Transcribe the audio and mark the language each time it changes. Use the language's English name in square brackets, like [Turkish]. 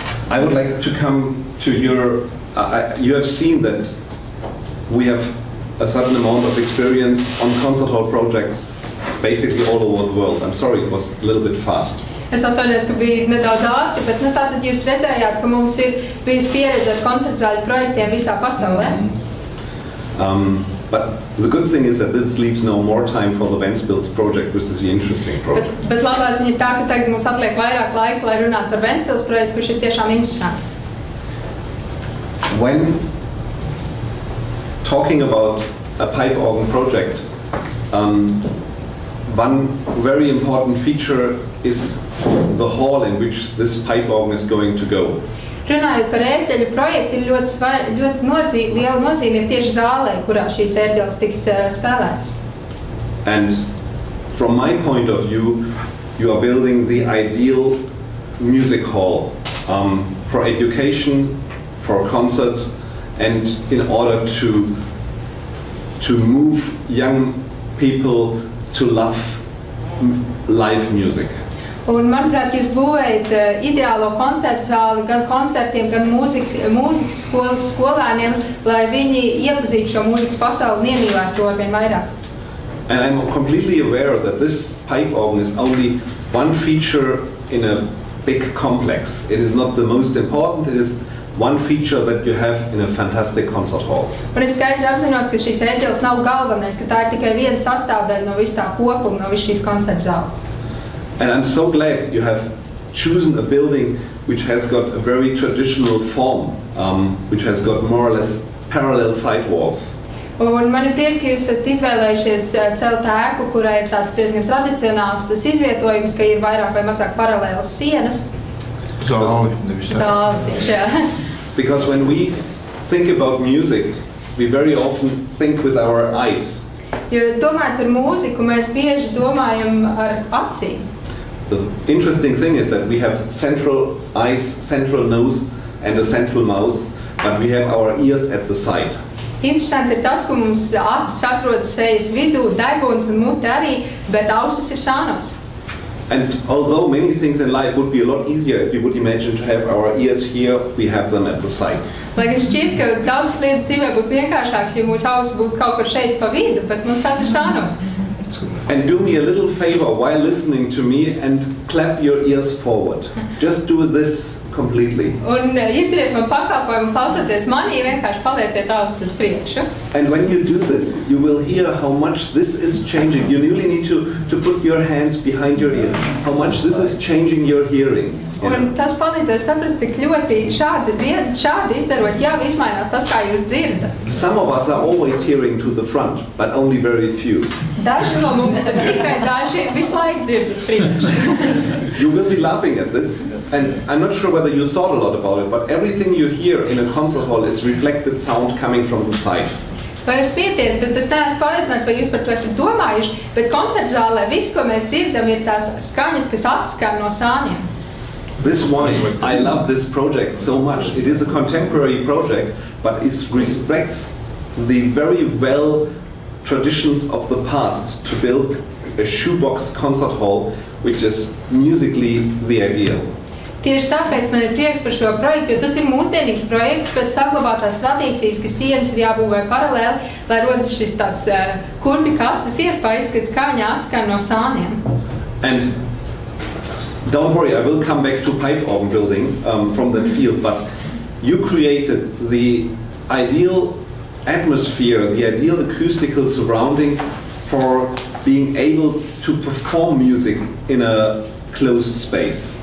[English] I would like to come to your... you have seen that we have a certain amount of experience on concert hall projects basically all over the world. I'm sorry, it was a little bit fast. [Latvian] Es atvainojos, ka bija nedaudz ātri, bet tātad jūs redzējāt, ka mums ir bijusi pieredze ar koncertzāļu projektiem visā pasaulē. [English] But the good thing is that this leaves no more time for the Ventspils project, which is the interesting project. [Latvian] Bet labā ziņa ir tā, ka tagad mums atliek vairāk laika, lai runātu par Ventspils projektu, kurš ir tiešām interesants. [English] When talking about a pipe organ project, one very important feature is the hall in which this pipe organ is going to go. [Latvian] Runājot par ērģeļu projektu, ir ļoti liela nozīme tieši zālē, kurā šīs ērģeles tiks spēlētas. [English] And from my point of view, you are building the ideal music hall for education, for concerts, and in order to move young people to love live music. [Latvian] Un, manuprāt, jūs būvējat ideālo koncertu zāli gan koncertiem, gan mūzikas skolas skolēniem, lai viņi iepazītu šo mūzikas pasauli un iemīlētu to arvien vairāk. [English] And I'm completely aware that this pipe organ is only one feature in a big complex. It is not the most important, it is one feature that you have in a fantastic concert hall. [Latvian] Un es skaidri apzinos, ka šīs ērģeles nav galvenais, ka tā ir tikai viena sastāvdaļa no visu tā kopuma, no visu šīs koncertu zāles. [English] And I'm so glad you have chosen a building which has got a very traditional form, which has got more or less parallel side walls. [Latvian] Un man ir prieks, ka jūs esat izvēlējušies celt ēku, kurai ir tāds diezgan tradicionāls tas izvietojums, ka ir vairāk vai mazāk paralēlas sienas. Zāli, nevis Zāli, tieši, jā. [English] Because when we think about music, we very often think with our eyes. [Latvian] Jo domājot par mūziku, mēs bieži domājam ar acīm. [English] The interesting thing is that we have central eyes, central nose and a central mouth, but we have our ears at the side. [Latvian] Interesanti ir tas, ka mums acis atrodas sejas vidū, deguns un mute arī, bet ausis ir šānos. [English] And although many things in life would be a lot easier if we would imagine to have our ears here, we have them at the side. [Latvian] Lai gan šķiet, ka daudz lietas dzīvē būtu vienkāršāks, ja mūsu ausis būtu kaut kur šeit pa vidu, bet mums tas ir šānos. [English] And do me a little favor while listening to me and clap your ears forward. Just do this completely. [Latvian] Un izdariet man pakalpojumu, klausoties manī, vienkārši palieciet ausis uz priekšu. [English] And when you do this, you will hear how much this is changing. You really need to put your hands behind your ears. How much this is changing your hearing. [Latvian] Un tas palīdzēs saprast, cik ļoti šādi izdarot jau izmainās tas, kā jūs dzirdat. [English] Some of us are always hearing to the front, but only very few. [Latvian] Daži no mums tad tikai daži visu laiku dzird uz priekšu. [English] You will be laughing at this, and I'm not sure whether you thought a lot about it, but everything you hear in a concert hall is reflected sound coming from the side. [Latvian] Var spieties, bet es neesmu pārliecināts, vai jūs par to esat domājuši, bet koncertu zālē viss, ko mēs dzirdam, ir tās skaņas, kas atskan no sāņiem. [English] This one, I love this project so much. It is a contemporary project, but it respects the very well traditions of the past to build a shoebox concert hall, which is musically the ideal. [Latvian] Tieši tāpēc man ir prieks par šo projektu, jo tas ir mūsdienīgs projekts, bet saglabātās tradīcijas, ka sienas ir jābūvē paralēli, lai rodas šis tāds kurpju kastes iespējas, kad skaņa atskan no sāniem. [English] And don't worry, I will come back to pipe organ building from that field, but you created the ideal atmosphere, the ideal acoustical surrounding for being able to perform music in a closed space.